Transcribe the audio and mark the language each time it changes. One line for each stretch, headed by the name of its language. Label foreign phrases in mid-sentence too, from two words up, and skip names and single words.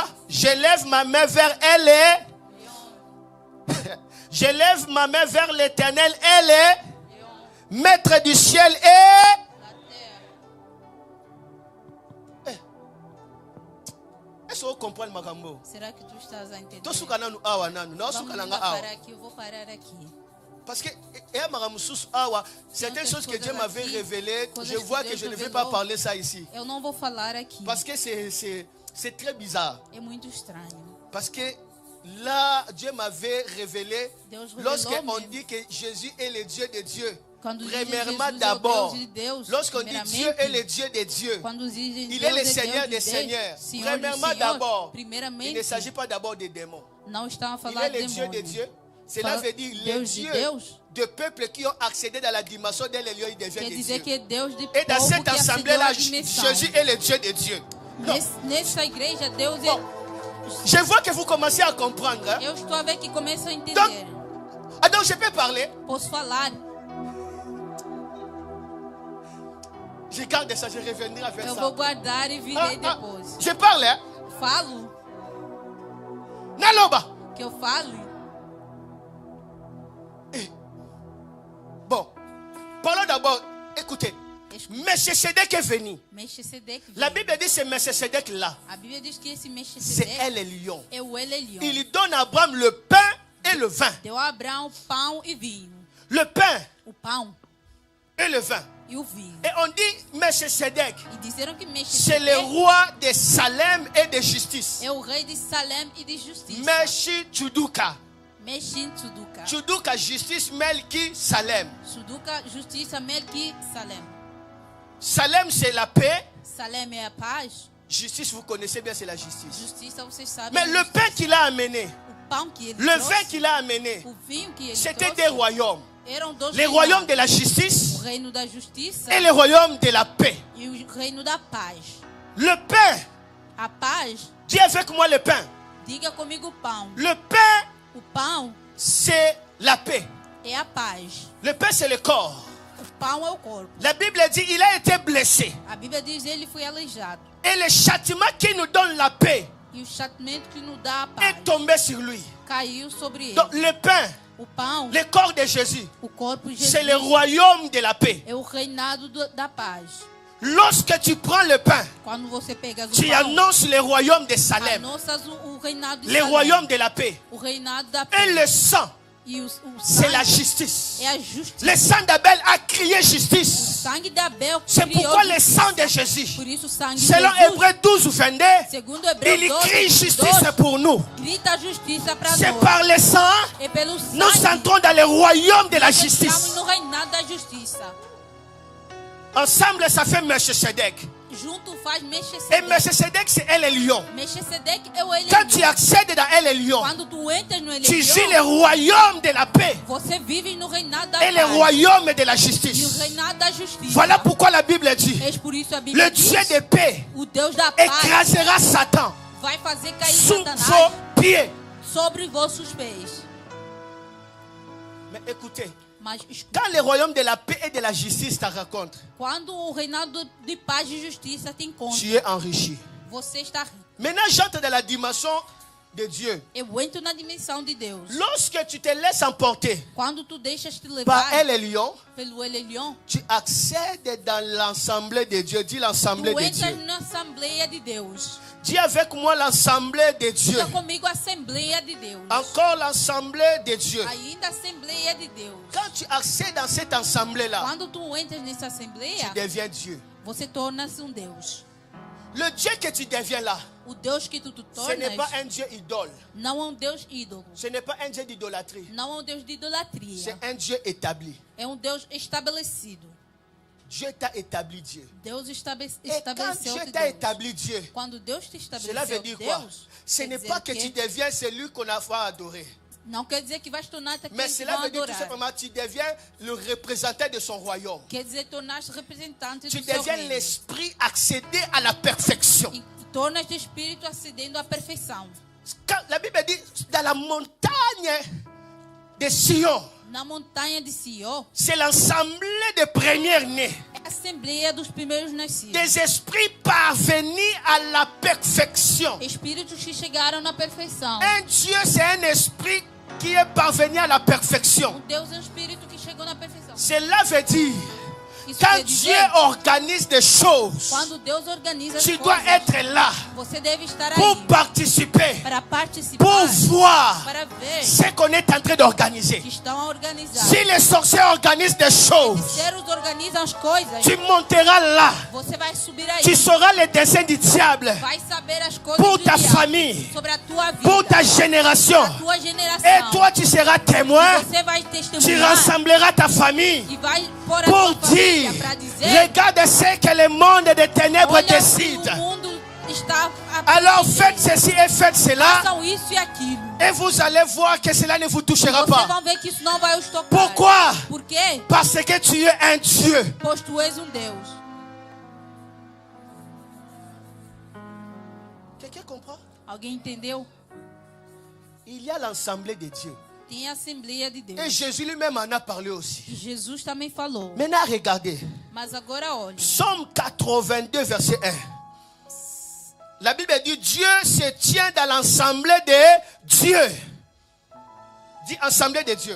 French: Je lève ma main vers elle et je lève ma main vers l'Éternel, elle est maître du ciel et La terre. est-ce que vous comprenez ma gambo?
Portuguese: Será que tu estás a entender? Vamos parar aqui, eu vou parar aqui.
French: Parce que certaines choses que Dieu m'avait révélées, je vois que je ne vais pas parler ça ici.
Portuguese: Eu não vou falar aqui.
French: Parce que c'est très bizarre.
Portuguese: É muito estranho.
French: Parce que là, Dieu m'avait révélé,
Portuguese: Deus revelou
French: lorsqu'on
Portuguese: mesmo.
French: dit que Jésus est le Dieu de Dieu,
Portuguese: Quando diz
French: premièrement
Portuguese: Jesus é o
French: d'abord,
Portuguese: Deus de Deus,
French: lorsqu'on dit Dieu est le Dieu de Dieu,
Portuguese: quando dizem
French: il
Portuguese: Deus
French: est le
Portuguese: é
French: Seigneur
Portuguese: Deus
French: des
Portuguese: de
French: Seigneurs.
Portuguese: Deus, Senhor
French: Premièrement
Portuguese: de Senhor,
French: d'abord, il
Portuguese: primeiramente,
French: ne s'agit pas d'abord des démons.
Portuguese: não estão a
French: Il
Portuguese: falar
French: est
Portuguese: de
French: le Dieu de
Portuguese: demônio.
French: Dieu. Cela
Portuguese: Fala
French: veut dire les
Portuguese: Deus de
French: dieux
Portuguese: Deus.
French: de peuples qui ont accédé dans la dimension de l'élion, ils deviennent
Portuguese: Quer
French: des
Portuguese: dizer
French: dieux.
Portuguese: que é Deus de
French: Et dans
Portuguese: povo
French: cette
Portuguese: que acedeu
French: assemblée-là,
Portuguese: à dimensão.
French: Jésus est le Dieu de Dieu. Non.
Portuguese: Nessa igreja, Deus
French: Bon. Je vois que vous commencez à comprendre. Hein?
Portuguese: Eu estou a ver que começam a entender.
French: Donc je peux parler.
Portuguese: Posso falar?
French: Je garde ça, je reviendrai avec
Portuguese: Eu
French: ça.
Portuguese: vou guardar e virei depois.
French: Je parle. Hein?
Portuguese: Falo,
Lingala: Naloba.
Portuguese: que eu falo.
French: Bon. Parlons d'abord. Écoutez. Melchisedec est venu.
Portuguese: Melchisedec veio.
French: La Bible dit c'est Melchisedec là.
Portuguese: A Bíblia diz que esse
French: C'est
Portuguese: Melchisedec
French: elle le lion.
Portuguese: é o Elelion.
French: Il donne à Abraham le pain et le vin.
Portuguese: Deu a Abraão pão e vinho.
French: Le pain
Portuguese: O pão
French: et le vin.
Portuguese: e o vinho.
French: Et on dit Melchisedec,
Portuguese: E disseram que
French: c'est le
Portuguese: Melchisedec
French: roi de Salem et de justice.
Portuguese: é o rei de Salem e de justiça.
French: Melchi Tchuduka.
Portuguese: Mexin Tsuduka.
French: Tchuduka, justice, Melki, Salem.
Portuguese: Tsuduka, justiça, Melki, Salem.
French: Salem, c'est la paix.
Portuguese: Salem é a paz.
French: Justice, vous connaissez bien, c'est la justice.
Portuguese: Justiça, vocês sabem.
French: Mais le pain qu'il a amené,
Portuguese: O pão que ele
French: le
Portuguese: trouxe,
French: vin qu'il a amené,
Portuguese: o vinho que ele
French: c'était
Portuguese: trouxe,
French: des royaumes.
Portuguese: eram dois
French: Le royaume de la justice
Portuguese: o reino da justiça
French: et le royaume de la paix.
Portuguese: e o reino da paz.
French: Le pain,
Portuguese: A paz,
French: dis avec moi le pain.
Portuguese: diga comigo pão.
French: Le pain,
Portuguese: O pão
French: c'est la paix.
Portuguese: é a paz.
French: Le pain, c'est le corps.
Portuguese: O pão é o corpo.
French: La Bible dit, il a été blessé.
Portuguese: A Bíblia diz ele foi aleijado.
French: Et le châtiment qui nous donne la paix
Portuguese: E o chatimento que nos dá a paz
French: est tombé sur lui.
Portuguese: caiu sobre ele.
French: Donc le pain,
Portuguese: O pão,
French: le corps de Jésus,
Portuguese: o corpo de
French: c'est
Portuguese: Jesus
French: le royaume de la paix.
Portuguese: é o reinado da paz.
French: Lorsque tu prends le pain,
Portuguese: Quando você pega o
French: tu
Portuguese: pão,
French: annonces le royaume de Salem,
Portuguese: anonsas o reinado de
French: le
Portuguese: Salem,
French: royaume de la paix.
Portuguese: o reinado da
French: Et
Portuguese: paz.
French: le sang,
Portuguese: E o
French: c'est la
Portuguese: sangue
French: justice.
Portuguese: é a justiça.
French: Le sang d'Abel a crié
Portuguese: O
French: justice.
Portuguese: sangue de Abel
French: C'est
Portuguese: criou
French: pourquoi le
Portuguese: justiça.
French: sang de Jésus,
Portuguese: Por isso o sangue de
French: selon
Portuguese: Jesus,
French: Hébreux 12 ou 22,
Portuguese: segundo Hebreu
French: il
Portuguese: 12,
French: crie justice pour nous.
Portuguese: grita a justiça para
French: C'est
Portuguese: nós.
French: par le sang,
Portuguese: E pelo
French: nous
Portuguese: sangue,
French: entrons dans le royaume de la
Portuguese: nós entramos
French: justice.
Portuguese: no reinado da justiça.
French: Ensemble, ça fait Melchisedec.
Portuguese: Junto faz
French: Et
Portuguese: Melchisedec.
French: Melchisedec, c'est elle et lion.
Portuguese: Melchisedec é o
French: Quand tu
Portuguese: Elelion.
French: accèdes dans elle et lion,
Portuguese: Quando tu entras no
French: tu vis le
Portuguese: Elelion,
French: royaume de la paix
Portuguese: você vive no reinado da
French: et le
Portuguese: paz
French: royaume de la
Portuguese: e o
French: justice.
Portuguese: reinado da justiça.
French: Voilà pourquoi la Bible dit,
Portuguese: É por isso a Bíblia
French: le
Portuguese: diz,
French: Dieu de paix
Portuguese: o Deus da paz
French: écrasera Satan
Portuguese: vai fazer cair
French: sous
Portuguese: Satanás
French: vos pieds.
Portuguese: sobre vossos pés.
French: Mais écoutez,
Portuguese: Mas escuta,
French: quand le royaume de la paix et de la justice te rencontre,
Portuguese: quando o reinado de paz e justiça te encontra,
French: tu es enrichi.
Portuguese: você está rico.
French: Maintenant, j'entre dans la dimension de Dieu.
Portuguese: Eu entro na dimensão de Deus.
French: Lorsque tu te laisses emporter
Portuguese: Quando tu deixas te
French: par
Portuguese: levar
French: elle et lion,
Portuguese: pelo Elelion,
French: tu accèdes dans l'assemblée de Dieu. Dis l'assemblée
Portuguese: tu
French: de
Portuguese: entras
French: Dieu.
Portuguese: na Assembleia de Deus.
French: Dis avec moi l'assemblée de Dieu.
Portuguese: Diga comigo a Assembleia de Deus.
French: Encore l'assemblée de Dieu.
Portuguese: Ainda a Assembleia de Deus.
French: Quand tu accèdes dans cette assemblée-là,
Portuguese: Quando tu entras nessa
French: tu
Portuguese: Assembleia,
French: deviens Dieu.
Portuguese: você torna-se um Deus.
French: Le Dieu que tu deviens là,
Portuguese: O Deus que tu
French: ce n'est pas
Portuguese: tornas
French: un Dieu idole.
Portuguese: não é um Deus ídolo.
French: Ce n'est pas un Dieu d'idolâtrie.
Portuguese: Não é um Deus de idolatria.
French: C'est un Dieu établi.
Portuguese: É um Deus estabelecido.
French: Dieu t'a établi Dieu.
Portuguese: Deus
French: Et quand
Portuguese: estabeleceu
French: Dieu
Portuguese: Deus.
French: t'a établi Dieu,
Portuguese: Quando Deus te
French: cela
Portuguese: estabeleceu
French: veut dire quoi?
Portuguese: Deus,
French: Ce
Portuguese: quer
French: n'est
Portuguese: dizer
French: pas que
Portuguese: que
French: tu deviens celui qu'on a adoré.
Portuguese: não quer dizer que vais tornar-te aquele
French: Mais
Portuguese: que
French: cela
Portuguese: vão
French: veut dire tout
Portuguese: adorar.
French: simplement que tu deviens le représentant de son royaume.
Portuguese: Quer dizer tornar-te representante
French: Tu
Portuguese: do seu
French: deviens
Portuguese: reino.
French: l'esprit accéder à la perfection.
Portuguese: E tornas-te espírito acedendo à perfeição.
French: Quand la Bible dit dans la montagne de Sion,
Portuguese: Na montanha de Sião,
French: c'est l'assemblée des premiers-nés,
Portuguese: é a assembleia dos primeiros nascidos.
French: des esprits parvenus à la perfection.
Portuguese: Espíritos que chegaram na perfeição.
French: Un Dieu, c'est un esprit qui est parvenu à la perfection.
Portuguese: Deus é um espírito que chegou na perfeição.
French: Cela veut dire,
Portuguese: Isso
French: quand
Portuguese: quer
French: Dieu
Portuguese: dizer,
French: organise des choses,
Portuguese: quando Deus organiza as
French: tu dois
Portuguese: coisas,
French: être là
Portuguese: você deve estar
French: pour
Portuguese: aí
French: participer,
Portuguese: para participar,
French: pour voir
Portuguese: para ver
French: ce qu'on est en train d'organiser.
Portuguese: que estão a organizar.
French: Si les sorciers organisent des choses,
Portuguese: Se eles organizam as coisas,
French: tu monteras là.
Portuguese: você vai subir aí.
French: Tu sauras les desseins du diable
Portuguese: Vai saber as coisas
French: pour
Portuguese: do
French: ta
Portuguese: diabo,
French: famille,
Portuguese: sobre a tua vida,
French: pour ta génération.
Portuguese: a tua geração.
French: Et toi, tu seras témoin.
Portuguese: Você vai
French: Tu
Portuguese: testemunhar
French: rassembleras ta famille
Portuguese: e vai pôr a
French: pour
Portuguese: tua família
French: dire,
Portuguese: para dizer,
French: regarde ce que le monde des ténèbres
Portuguese: olha o que
French: décide.
Portuguese: o mundo está a
French: Alors
Portuguese: decidir.
French: faites ceci et faites cela.
Portuguese: Façam isso e aquilo.
French: Et vous allez voir que cela ne vous touchera
Portuguese: Vocês
French: pas.
Portuguese: vão ver que isso não vai os tocar.
French: Pourquoi?
Portuguese: Por quê?
French: Parce que tu es un Dieu.
Portuguese: Pois tu és um Deus.
French: Quelqu'un comprend?
Portuguese: Alguém entendeu?
French: Il y a l'assemblée de Dieu.
Portuguese: Tem a Assembleia de
French: Et
Portuguese: Deus.
French: Jésus lui-même en a parlé aussi.
Portuguese: E Jesus também falou.
French: Maintenant, regardez.
Portuguese: Mas agora olhe.
French: Psaume 82, verset 1. La Bible dit, Dieu se tient dans l'assemblée de Dieu. Dit assemblée de Dieu.